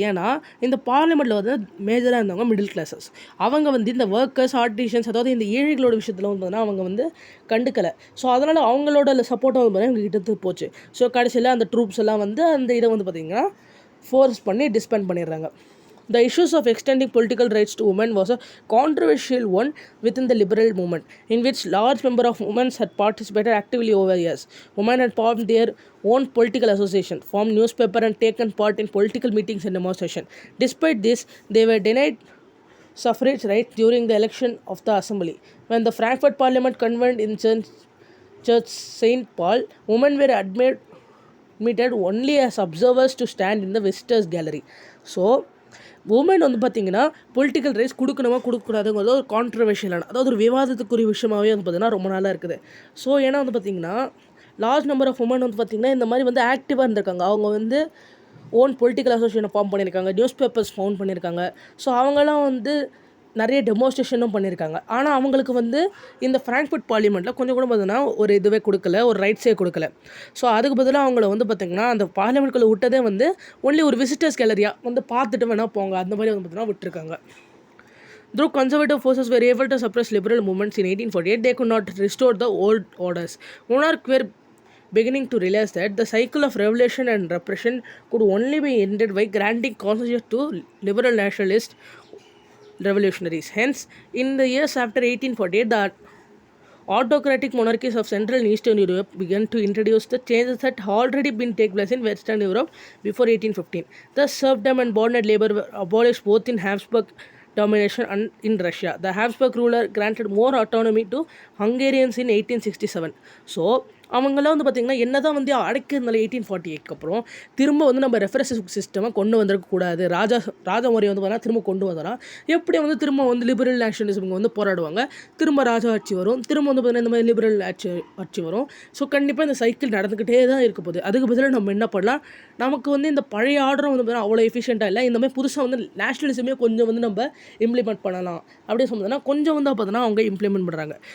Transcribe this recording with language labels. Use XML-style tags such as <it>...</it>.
<ta>ஏன்னா இந்த பார்லிமெண்ட்டில் வந்து மேஜராக இருந்தவங்க மிடில் கிளாஸஸ். அவங்க வந்து இந்த ஒர்க்கர்ஸ், ஆர்டிஷன்ஸ், அதாவது இந்த ஏழைகளோட விஷயத்தில் வந்து பார்த்தீங்கன்னா அவங்க வந்து கண்டுக்கலை. ஸோ அதனால் அவங்களோட சப்போர்ட்டை வந்து பார்த்தீங்கன்னா எங்கள் கிட்ட போச்சு. ஸோ கடைசியில் அந்த ட்ரூப்ஸ் எல்லாம் வந்து அந்த இதை வந்து பார்த்திங்கன்னா ஃபோர்ஸ் பண்ணி டிஸ்பேண்ட் பண்ணிடுறாங்க.</ta> <en>The issues of extending political rights to women was a controversial one within the liberal movement, in which large number of women had participated actively over years. Women had formed their own political association, formed newspaper and taken part in political meetings and demonstrations. Despite this, they were denied suffrage rights during the election of the assembly. When the Frankfurt Parliament convened in Church St. Paul, women were admitted only as observers to stand in the visitors gallery.</en> <ta>So woman வந்து பார்த்திங்கன்னா political rights கொடுக்கணுமா கொடுக்கக்கூடாதுங்கிறது ஒரு கான்ட்ரவர்ஷியலான, அதாவது ஒரு விவாதத்துக்குரிய விஷயமாகவே வந்து பார்த்திங்கன்னா ரொம்ப நாளாக இருக்குது. ஸோ ஏன்னா வந்து பார்த்திங்கன்னா லார்ஜ் நம்பர் ஆஃப் உமன் வந்து பார்த்திங்கன்னா இந்த மாதிரி வந்து ஆக்டிவாக இருந்திருக்காங்க. அவங்க வந்து ஓன் பொலிட்டிக்கல் அசோசியேஷனை ஃபார்ம் பண்ணியிருக்காங்க, நியூஸ் பேப்பர்ஸ் ஃபவுண்ட் பண்ணியிருக்காங்க. ஸோ அவங்களாம் வந்து நிறைய டெமோன்ஸ்ட்ரேஷனும் பண்ணியிருக்காங்க. ஆனால் அவங்களுக்கு வந்து இந்த ஃப்ராங்க்ஃபர்ட் பார்லிமெண்ட்டில் கொஞ்சம் கூட பார்த்தீங்கன்னா ஒரு இதுவே கொடுக்கல, ஒரு ரைட்ஸே கொடுக்கல. ஸோ அதுக்கு பதிலாக அவங்கள வந்து பார்த்திங்கன்னா அந்த பார்லிமெண்ட்குள்ளே விட்டதே வந்து ஒன்லி ஒரு விசிட்டர்ஸ் கேலரியாக வந்து பார்த்துட்டு வேணால் போங்க, அந்த மாதிரி வந்து பார்த்திங்கன்னா விட்டுருக்காங்க.</ta> <en>Though conservative forces were able to suppress liberal movements in 1848, they could not restore the old orders. Monarchs were beginning to realize that the cycle of revolution and repression could only be ended by granting concessions to liberal nationalist revolutionaries. Hence, in the years after 1848, the autocratic monarchies of Central and Eastern Europe began to introduce the changes that had already been taking place in Western Europe before 1815. Thus, serfdom and bonded labor were abolished both in Habsburg domination and in Russia. The Habsburg ruler granted more autonomy to Hungarians in 1867. So,</en> <ta>அவங்களாம் வந்து பார்த்திங்கன்னா என்ன தான் வந்து அடைக்கிறதுனால 1848க்கு அப்புறம் திரும்ப வந்து நம்ம ரெஃபரன்ஸ் சிஸ்டமை கொண்டு வந்திருக்கக்கூடாது. ராஜா முறை வந்து பார்த்தீங்கன்னா திரும்ப கொண்டு வந்தோன்னா எப்படி வந்து திரும்ப வந்து லிபரல் நேஷனலிசம் வந்து போராடுவாங்க. திரும்ப ராஜா ஆட்சி வரும். திரும்ப வந்து பார்த்தீங்கன்னா இந்த மாதிரி லிபரல் ஆட்சி வரும். ஸோ கண்டிப்பாக இந்த சைக்கிள் நடந்துக்கிட்டே தான் இருக்க போகுது. அதுக்கு பதிலாக நம்ம என்ன பண்ணலாம், நமக்கு வந்து இந்த பழைய ஆர்டரும் வந்து பார்த்தீங்கன்னா அவ்வளோ எஃபிஷியண்ட்டாக இல்லை. இந்த மாதிரி புதுசாக வந்து நேஷனலிசமே கொஞ்சம் வந்து நம்ம இம்ப்ளிமெண்ட் பண்ணலாம் அப்படின்னு சொன்னதுன்னா கொஞ்சம் வந்து பார்த்தீங்கன்னா அவங்க இம்ப்ளிமெண்ட் பண்ணுறாங்க.</ta>